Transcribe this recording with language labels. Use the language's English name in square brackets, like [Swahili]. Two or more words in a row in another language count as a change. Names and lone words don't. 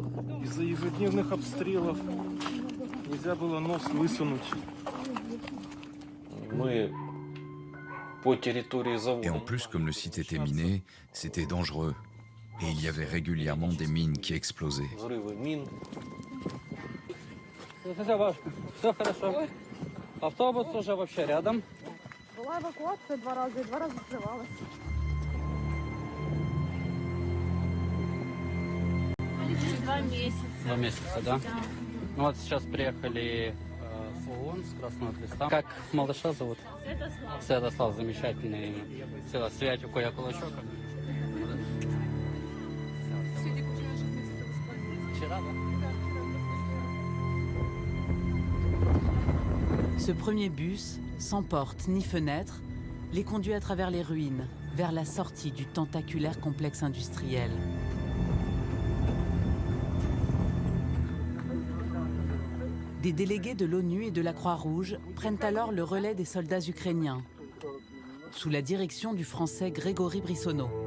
[French] Et en plus, comme le site était miné, c'était dangereux. Et il y avait régulièrement des mines qui explosaient. [Russian] Автобус уже вообще рядом. Была эвакуация 2 раза, и 2 раза взрывалась. Два месяца, да? Ну вот сейчас приехали с ООН, с Красного Креста. Как малыша зовут? Святослав, замечательный. Святик, я кулачок. Вчера, да? [French] Ce premier bus, sans porte ni fenêtre, les conduit à travers les ruines, vers la sortie du tentaculaire complexe industriel. Des délégués de l'ONU et de la Croix-Rouge prennent alors le relais des soldats ukrainiens, sous la direction du Français Grégory Brissonneau.